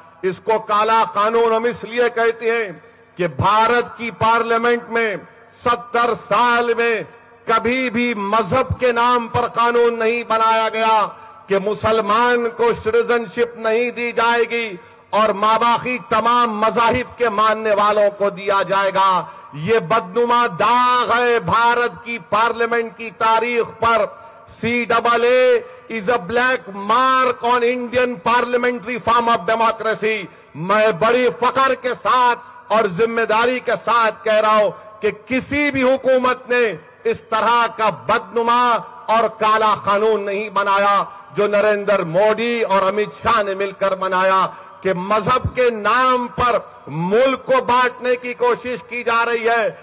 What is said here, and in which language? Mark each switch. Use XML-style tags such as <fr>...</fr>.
<ur>اس کو کالا قانون ہم اس لیے کہتے ہیں کہ بھارت کی پارلیمنٹ میں 70 سال میں کبھی بھی مذہب کے نام پر قانون نہیں بنایا گیا کہ مسلمان کو سٹیزن شپ نہیں دی جائے گی اور ماباقی تمام مذاہب کے ماننے والوں کو دیا جائے گا. یہ بدنما داغ ہے بھارت کی پارلیمنٹ کی تاریخ پر.</ur> <en>CAA is a black mark on Indian parliamentary form of democracy.</en> <ur>میں بڑی فخر کے ساتھ اور ذمہ داری کے ساتھ کہہ رہا ہوں کہ کسی بھی حکومت نے اس طرح کا بدنما اور کالا قانون نہیں بنایا جو نریندر مودی اور امت شاہ نے مل کر بنایا کہ مذہب کے نام پر ملک کو بانٹنے کی کوشش کی جا رہی ہے.</ur>